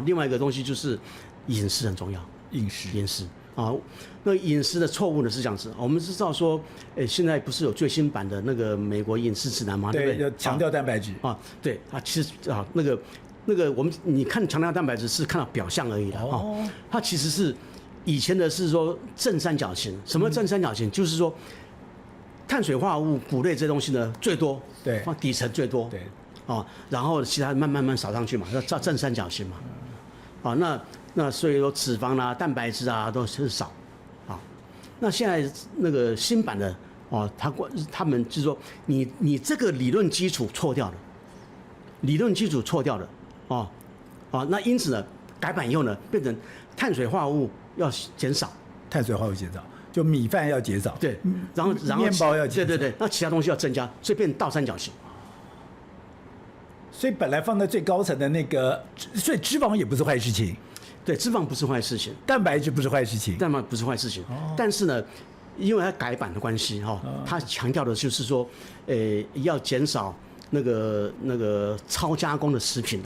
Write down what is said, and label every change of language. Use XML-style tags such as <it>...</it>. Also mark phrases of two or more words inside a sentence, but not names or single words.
<zh>另外一個東西就是飲食很重要，飲食啊，那飲食的錯誤呢是這樣子，我們知道說，現在不是有最新版的那個美國飲食指南嗎？對不對？要強調蛋白質啊，對啊，其實啊那個你看強調蛋白質是看到表象而已的哈，它其實是以前的是說正三角形，什麼正三角形？就是說。碳水化合物、穀類這東西呢最多，對，放底層最多，對，然後其他慢慢掃上去嘛，叫正三角形嘛，那所以說脂肪啦、蛋白質啊都是少，那現在那個新版的他們就是說你這個理論基礎錯掉了，那因此呢改版以後呢變成碳水化合物要減少，就米飯要減少，對，然後麵包要減少，對，那其他東西要增加，所以變倒三角形。所以本來放在最高层的那個，所以脂肪也不是壞事情，对，脂肪不是壞事情，蛋白質不是壞事情，但是呢，因為它改版的關係哈，它強調的就是說，要減少那個超加工的食品的，</zh>